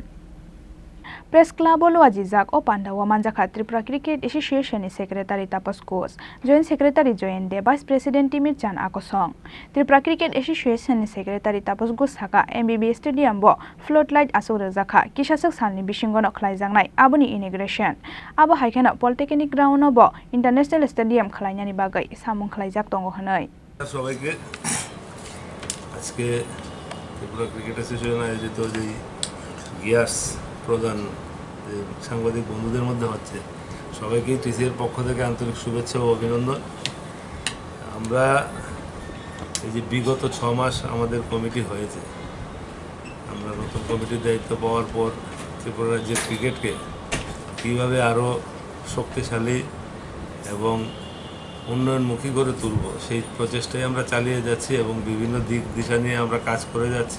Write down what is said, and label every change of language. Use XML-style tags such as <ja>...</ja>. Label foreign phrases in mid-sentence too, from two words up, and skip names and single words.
<trp>Press Club Oluwajijak o Pandawa Manjakha Tripura Cricket Association ni Secretary Tapas Ghosh,</trp> <en>Joint Secretary</en> <trp>Join De,</trp> <en>Vice President</en> <trp>Timir Chan Akosong. Tripura Cricket Association ni Secretary Tapas Ghosh Saka MBB Stadium bo floodlight asuk rwkha kisasak salni bisingono khlaijaknai aboni inauguration. Abo haikena Polytechnic Ground bo</trp> <en>International Stadium</en> <trp>khlainani bagai samung khlaijak tongo hanai.</trp> <bn>সবাইকে আজকে ত্রিপুরা ক্রিকেট অ্যাসোসিয়েশন আয়োজিত যে গিয়ার্স প্রদান সাংবাদিক বন্ধুদের মধ্যে হচ্ছে সবাইকে টিসিএর পক্ষ থেকে আন্তরিক শুভেচ্ছা ও অভিনন্দন। আমরা এই যে বিগত 6 মাস আমাদের কমিটি হয়েছে, আমরা নতুন কমিটির দায়িত্ব পাওয়ার পর ত্রিপুরা রাজ্যের ক্রিকেটকে কীভাবে আরও শক্তিশালী এবং উন্নয়নমুখী করে তুলব সেই প্রচেষ্টায় আমরা চালিয়ে যাচ্ছি এবং বিভিন্ন দিক দিশা নিয়ে আমরা কাজ করে যাচ্ছি।</bn>